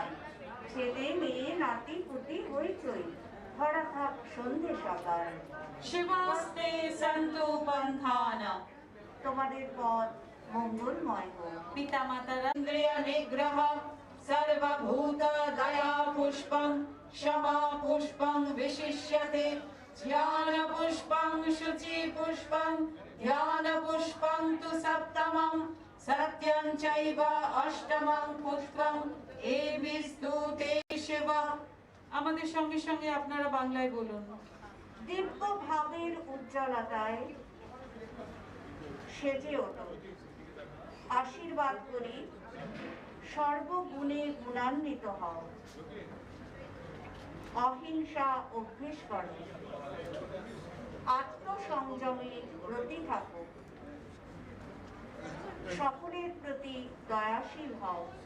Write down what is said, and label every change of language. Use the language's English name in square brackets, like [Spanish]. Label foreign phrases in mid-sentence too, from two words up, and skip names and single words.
[Bangla] ছেলে মেয়ে নাতি পুতি হইচই, ভরা থাক সন্ধে সকাল। [Sanskrit] শিবাস্তে সন্তু পন্থানা। [Bangla] তোমাদের পথ মঙ্গলময় হোক। পিতা মাতারা [Sanskrit] ইন্দ্রিয় নিগ্রহ সর্বভূত দয়া পুষ্পং क्षमा पुष्पं विशिष्यते ध्यान पुष्पं शुचि पुष्पं ध्यान पुष्पं तु सप्तमं सत्यं चैव अष्टमं पुष्पं एभिस्तु ते शिव। [Bangla] আমাদের সঙ্গে সঙ্গে আপনারা বাংলায় বলুন। দিব্য ভাবের উজ্জ্বলতায় সেজে ওঠো। আশীর্বাদ করি সর্বগুণে গুণান্বিত হও। অহিংসা অভ্যেস করো, আত্মসংযমে ব্রতী থাকো, সকলের প্রতি দয়াশীল হও,